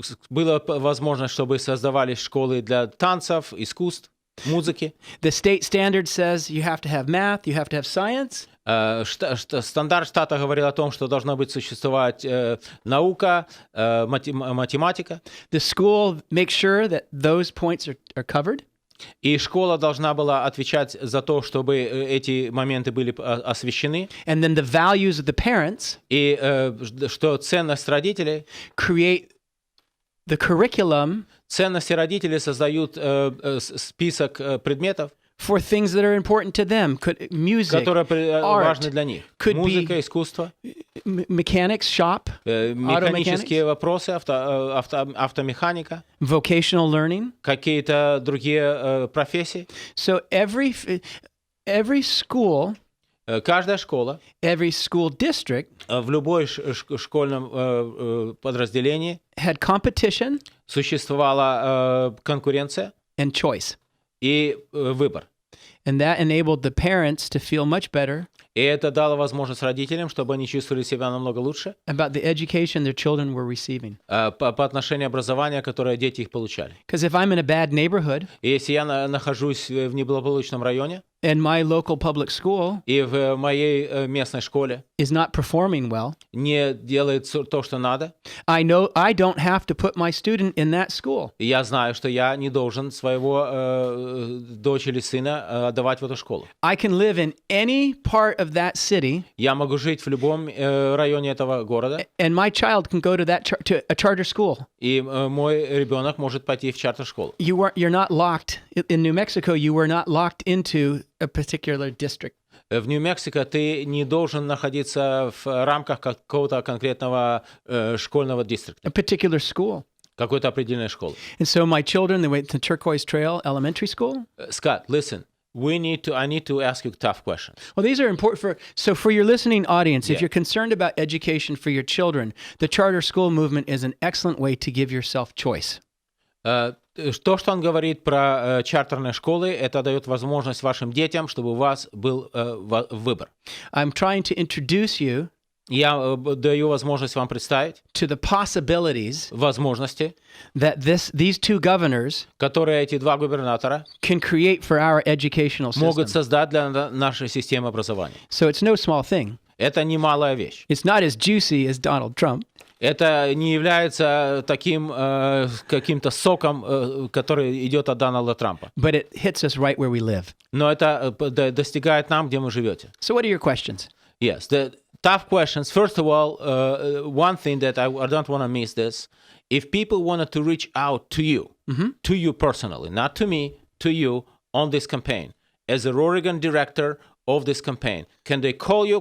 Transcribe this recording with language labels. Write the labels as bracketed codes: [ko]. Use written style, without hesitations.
[ru] Была возможность, чтобы создавались школы для танцев, искусств, музыки. [en] The state standard says you have to have math, you have to have science. [ru] Стандарт штата говорил о том, что должна быть существовать наука, математика. [en] The school makes sure that those points are covered. [ru] И школа должна была отвечать за то, чтобы эти моменты были освещены. [en] And then the values of the parents. [ru] И что ценность родителей. [en] Create the curriculum. [ru] Ценности родителей создают список предметов. [en] For things that are important to them, music, [ru] которые [en] art, [ru] важны для них. Музыка, искусство, [en] mechanics shop, [ru] механические вопросы, автомеханика, [en] vocational learning, [ru] какие-то другие профессии. [en] So every school, [ru] каждая школа, [en] every school district, [ru] в любой школьном подразделении, [en] had competition, [ru] существовала конкуренция [en] and choice. [ru] и выбор. [en] And that enabled the parents to feel much better [ru] И это дало возможность родителям, чтобы они чувствовали себя намного лучше [en] about the education their children were receiving. [ru] по отношению образования, которое дети их получали. [en] Because if I'm in a bad neighborhood [ru] И если я нахожусь в неблагополучном районе, [en] and my local public school [ru] и в моей местной школе [en] is not performing well, [ru] не делает то, что надо, [en] I know I don't have to put my student in that school. [ru] и я знаю, что я не должен своего дочь или сына отдавать в эту школу. [en] I can live in any part of that city, [ru] Я могу жить в любом районе этого города, [en] and my child can go to to a charter school. [ru] и мой ребенок может пойти в чартер-школу. [en] You're not locked in New Mexico. You were not locked into a particular district. [ru] В Нью-Мексико ты не должен находиться в рамках какого-то конкретного школьного дистрикта, [en] A particular school. [ru] какой-то определенной школы. [en] And so my children, they went to Turquoise Trail Elementary School. Scott, listen, I need to ask you a tough question. Well, these are important for your listening audience. If Yeah. you're concerned about education for your children, the charter school movement is an excellent way to give yourself choice. [ru] То, что он говорит про чартерные школы, это дает возможность вашим детям, чтобы у вас был выбор. [en] I'm trying to introduce you [ru] Я даю возможность вам представить [en] to the possibilities [ru] возможности, [en] that these two governors [ru] которые эти два губернатора [en] can create for our educational [ru] могут [en] system. [ru] создать для нашей системы образования. [en] So it's no small thing. [ru] Это немалая вещь. [en] It's not as juicy as Donald Trump, [ru] Это не является таким каким-то соком, который идет от Дональда Трампа. [en] but it hits us right where we live. [ru] Но это достигает нам, где мы живете. [en] So what are your questions? Yes, the tough questions. First of all, one thing that I don't want to miss this. If people wanted to reach out to you personally, not to me, to you on this campaign, as a Oregon director of this campaign, can they call you?